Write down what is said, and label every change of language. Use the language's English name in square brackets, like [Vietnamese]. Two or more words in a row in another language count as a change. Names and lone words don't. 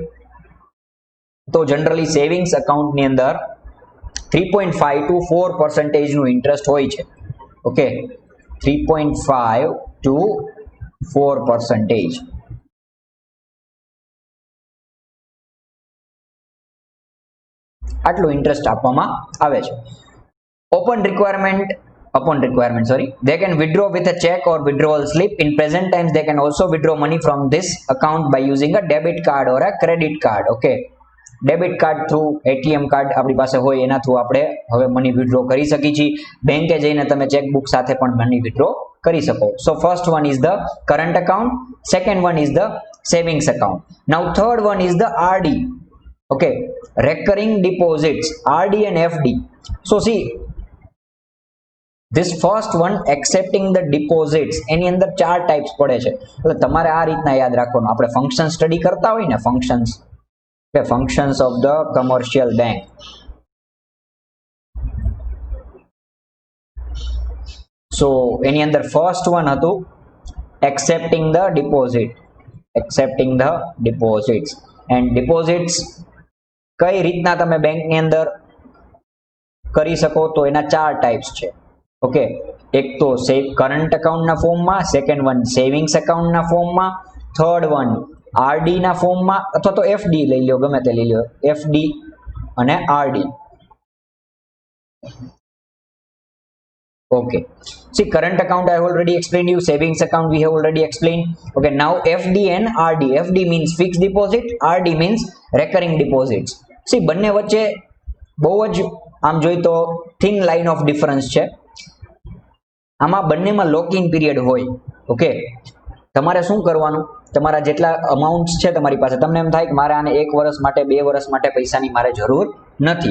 [Gujarati] તો જનરલી [English] savings accountની [Gujarati] અંદર 3.5 to 4% નું ઇન્ટરેસ્ટ હોય છે. [English] ઓકે, 3.5 to 4%. [Gujarati] આટલું ઇન્ટરેસ્ટ આપવામાં આવે છે. [English] Upon requirement, they can withdraw with a check or withdrawal slip. In present times, they can also withdraw money from this account by using a debit card or a credit card. Okay. debit card through, ATM card [Gujarati] આપણી પાસે હોય એના થ્રુ આપણે હવે [English] money withdraw [Gujarati] કરી શકીએ છીએ. બેંકે જઈને તમે ચેકબુક સાથે પણ [English] money withdraw [Gujarati] કરી શકો. [English] so first one is the current account, second one is the savings account. now third one is the RD. okay, recurring deposits, RD and FD. so see this first one accepting the deposits, [Gujarati] એની અંદર 4 ટાઈપ્સ પડે છે. એટલે તમારે આ રીતના યાદ રાખવાનું. આપણે ફંક્શન સ્ટડી કરતા હોય ને, [English] functions of the commercial bank. So [Gujarati] એની અંદર [English] first one હતું accepting the deposits. And deposits [Gujarati] કઈ રીતના તમે બેંકની અંદર કરી શકો? તો એના 4 ટાઈપ્સ છે. ઓકે, એક તો [English] current accountના [Gujarati] ફોર્મમાં, [English] second one savings accountના [Gujarati] ફોર્મમાં, [English] third one [Gujarati] આરડી ના ફોર્મમાં, અથવા તો એફડી લઈ લો, ગમે તે લઈ લો, એફડી અને આરડી. [English] Okay, see, current account I have already explained you, savings account we have already explained. Okay, now FD and RD. FD means fixed deposit, RD means recurring deposits. See, [Gujarati] બંને વચ્ચે બહુ જ આમ જોઈ તો [English] thin line of difference [Gujarati] છે. આમાં બંનેમાં [English] lock in period [Gujarati] હોય. ઓકે, તમારે શું કરવાનું? તમારા જેટલા અમાઉન્ટ્સ છે તમારી પાસે, તમને એમ થાય કે મારે આને 1 વર્ષ માટે, 2 વર્ષ માટે પૈસાની મારે જરૂર નથી.